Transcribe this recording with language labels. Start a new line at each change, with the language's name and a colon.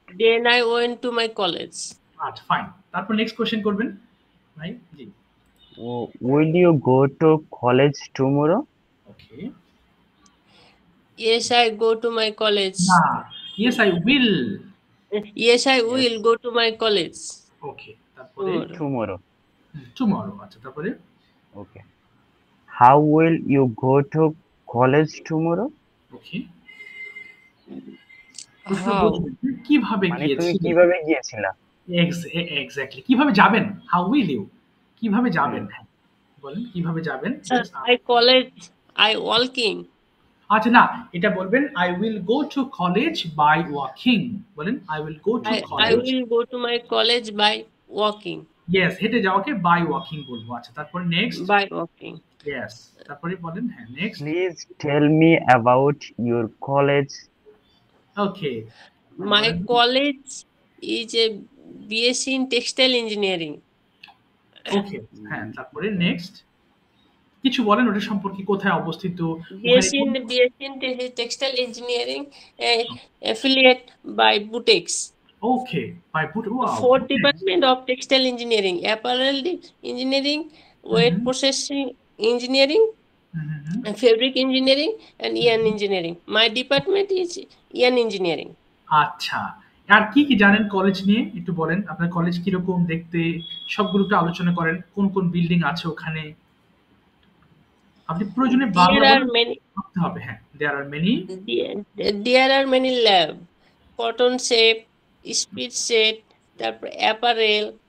English: then I went to my college.
Bangla: আচ্ছা fine, তারপর next question করবেন ভাই। জি
English: Will you go to college tomorrow? Okay, Yes, I go to my college. না, yes I will. Yes, I Yes. will go to my college
Bangla: ওকে, তারপরে
English: tomorrow. Tomorrow.
Bangla: Tomorrow. আচ্ছা তারপরে
English: Okay. How will you go to college tomorrow?
Bangla: ওকে, প্রশ্ন
English: How?
Bangla: বুঝলেন? কিভাবে মানে তুমি গিয়েছিলেন? কিভাবে গিয়েছিলা? এক্স্যাক্টলি, কিভাবে যাবেন? হাউ উইল ইউ, কিভাবে যাবেন? হুম। হ্যাঁ বলেন কিভাবে যাবেন।
English: Sir, I college, I walking. আচ্ছা না, এটা বলবেন I will go to college by walking. বলেন I will go to I college. will go to my college by walking.
Bangla: Yes, হেঁটে যাওয়াকে বাই ওয়াকিং বলবো। আচ্ছা তারপরে নেক্সট।
English: By walking.
Bangla: ইয়েস, তারপরে বলেন হ্যাঁ next.
English: Please tell me about your college. Okay, My college is a BSc in textile engineering.
Bangla: ওকে হ্যাঁ তারপরে next কিছু বলেন ওটা সম্পর্কে, কোথায় অবস্থিত ওখানে
English: BSc in textile engineering, affiliate by Butex. Okay by বুট। Wow, Fourth department of textile engineering, apparel engineering, weight Mhm. processing engineering, and fabric engineering, and yarn engineering. My department is yarn engineering.
Bangla: আচ্ছা, আর কি কি জানেন college নিয়ে একটু বলেন, আপনার college কিরকম দেখতে, সবগুলো একটু আলোচনা করেন, কোন কোন বিল্ডিং আছে ওখানে, আপনি প্রয়োজনে বাংলা
English: There are
Bangla: বলেন,
English: many.
Bangla: ভাবতে হবে। হ্যাঁ, দেয়ার are many.
English: There are many lab. Cotton shape, speed set, তারপর apparel,